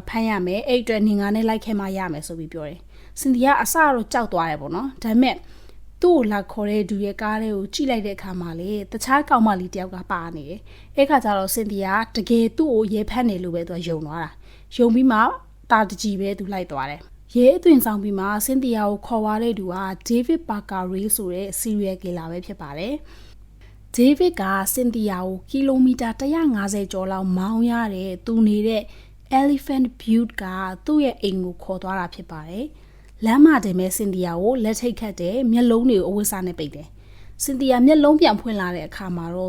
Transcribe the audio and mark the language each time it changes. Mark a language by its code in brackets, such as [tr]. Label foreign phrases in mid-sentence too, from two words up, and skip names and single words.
[my] ဖမ်းရမယ်အဲ့အတွက်နင်ငါနဲ့လိုက်ခဲ့မှရမယ်ဆိုပြီးပြောတယ်။စင်တီယာအစတော့ကြောက်သွားတယ်ပေါ့နော်။ဒါပေမဲ့သူ့ကိုလာခေါ်တဲ့သူရဲ့ ကားလေးကိုကြည့်လိုက်တဲ့အခါမှာလေတခြားကောင်မလေးတယောက်ကပါနေတယ်။အဲ့ခါကျတော့စင်တီယာတကယ်သူ့ကိုရဲဖမ်းနေလို့ပဲသူကယုံသွားတာ။ယုံပြီးမှတာတကြီးပဲသူလိုက်သွားတယ်။ရဲအသွင်ဆောင်ပြီးမှစင်တီယာကိုခေါ်သွားတဲ့သူက David Parker Ray ဆိုတဲ့ [en] serial killer [my] ပဲဖြစ်ပါတယ်။ David ကစင်တီယာကိုကီလိုမီတာ150ကျော်လောက်မောင်းရတဲ့သူနေတဲ့ Elephant Butte ကသူ့ရဲ့အိမ်ကိုခေါ်သွားတာဖြစ်ပါတယ် ။လမ်းမတင်မဲ့စင်တီယာကိုလက်ထိတ်ခတ်တဲ့မျက်လုံးတွေကိုအဝတ်စားနဲ့ပိတ်တယ်။စင်တီယာမျက်လုံးပြန်ဖွင့်လာတဲ့အခါမှာတော့